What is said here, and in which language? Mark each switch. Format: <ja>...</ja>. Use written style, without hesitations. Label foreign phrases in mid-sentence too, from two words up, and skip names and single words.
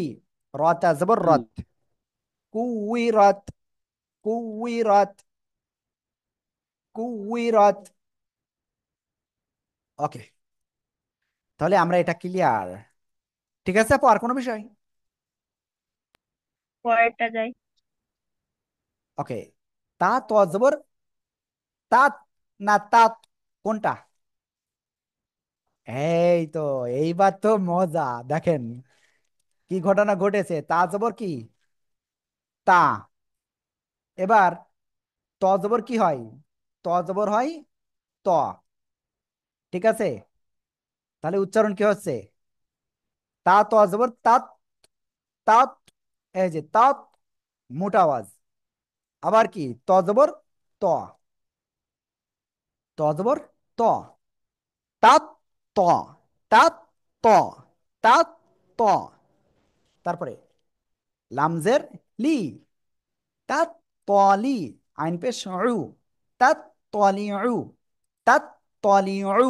<bn>রতা জবর রত, কুই রত, কুই রত, কুই রত। ওকে, তাহলে আমরা এটা ক্লিয়ার। ঠিক আছে আপু, আর কোনো বিষয়? পরেরটা যাই। ওকে, তা তো জবর তাত না তাত, কোনটা? এই তো, এইবার তো মজা। দেখেন কি ঘটনা ঘটেছে। তা জবর কি? তা। এবার ত জবর কি হয়? ত জবর হয় ত। ঠিক আছে? তাহলে উচ্চারণ কি হচ্ছে? তা ত জবর তাত, তাত। এই যে তাত, মোটা আওয়াজ। আবার কি? ত জবর ত, ত জবর ত, তাত ত, তাত ত, তাত ত। তারপরে লামজের লি, তাত তলি। আইন পেশ উ, তাত তলি উ, তাত তলি উ।</bn>